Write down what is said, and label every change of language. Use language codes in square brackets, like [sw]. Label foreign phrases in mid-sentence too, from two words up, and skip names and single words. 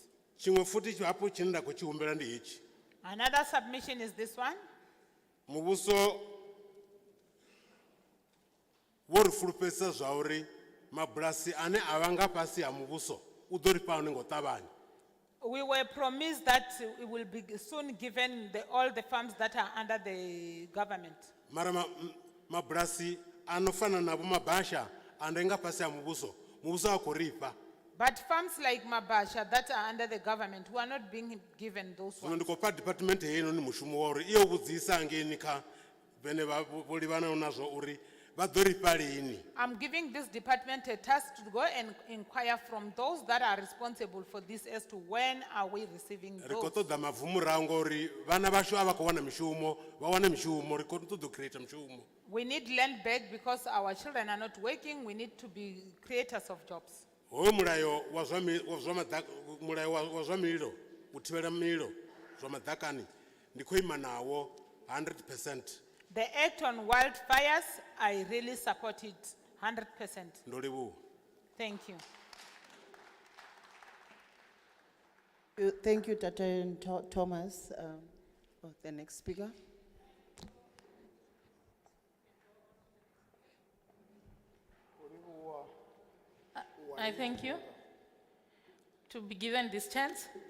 [ve] tshiṅwe futhi hafhu tshine nda khou tshi humbela ndi hetshi [en] Another submission is this one. [ve] muvhuso wo ri fulufhedzisa zwa uri mabulasi ane a vha nga fhasi ha muvhuso u ḓo ri fha hone nga u ṱavhanya [en] We were promised that it will be soon given all the farms that are under the government. [ve] mara mabulasi ano fana na vho mabasha ane nga fhasi ha muvhuso muvhuso a khou ri fha [en] But farms like Mabasha that are under the government who are not being given those [ve] zwino [en] ones. [ve] ndi khou fha department heinoni mushumo wa uri iyo vhudzisa ngeni kha vhene vho livhanaho nazwo uri vha ḓo ri fha lini [en] I'm giving this department a task to go and inquire from those that are responsible for this as to when are we receiving [ve] ri khou [en] those. [ve] ṱoḓa mavu murahu ngori vhana vhashu a vha khou wana mishumo vha wane mishumo ri khou ṱoḓa u create mishumo [en] We need land back because our children are not working. We need to be creators of jobs. [ve] hoyo mulayo wa zwa mililo u thivhela mililo zwa maḓakani ndi khou ima nawo 100%. [en] The act on wildfires, I really support it 100%. [ve] ndo livhuwa [en] Thank you. Thank you, Tata Thomas. The next speaker. I thank you to be given this chance.